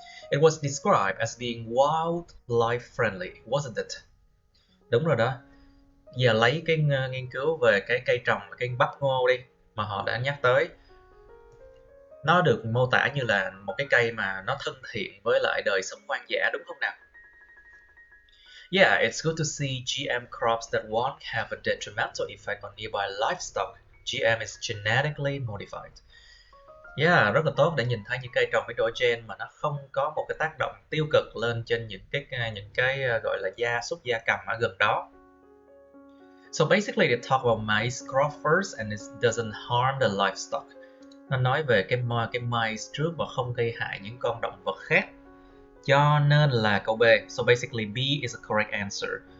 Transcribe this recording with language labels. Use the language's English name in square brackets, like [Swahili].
[English] It was described as being wildlife friendly, wasn't it? [Vietnamese] Đúng rồi đó. Giờ lấy cái nghiên cứu về cái cây trồng, cái bắp ngô đi mà họ đã nhắc tới. Nó được mô tả như là một cái cây mà nó thân thiện với lại đời sống hoang dã, đúng không nào? [English] Yeah, it's good to see GM crops that won't have a detrimental effect on nearby livestock. GM is genetically modified. [Vietnamese] Yeah, rất là tốt để nhìn thấy những cây trồng biến đổi gen mà nó không có một cái tác động tiêu cực lên trên những cái gọi là gia súc gia cầm ở gần đó. [English] So basically they talk about maize crop first and it doesn't harm the livestock. [Vietnamese] Nó nói về cái maize trước và không gây hại những con động vật khác. Cho nên là câu B. [English] So basically B is a correct answer.